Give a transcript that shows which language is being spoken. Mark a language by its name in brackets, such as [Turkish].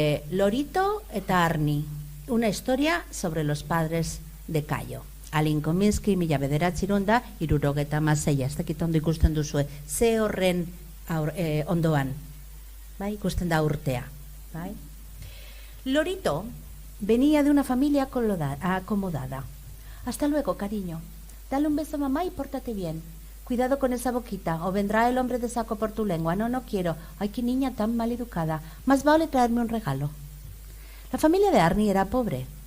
[Spanish] Lorito eta Arni, una historia sobre los padres de Cayo. [Basque] Aline Kominsky, 1900 da, 76, ez dakit ondo ikusten duzue, ze horren ondoan, bai, ikusten da urtea. Bai? [Spanish] Lorito venía de una familia acomodada. Hasta luego, cariño. Dale un beso a mamá y pórtate bien. Cuidado con esa boquita, o vendrá el hombre de saco por tu lengua. No, no quiero. Ay, qué niña tan mal educada. Más vale traerme un regalo. La familia de Arnie era pobre.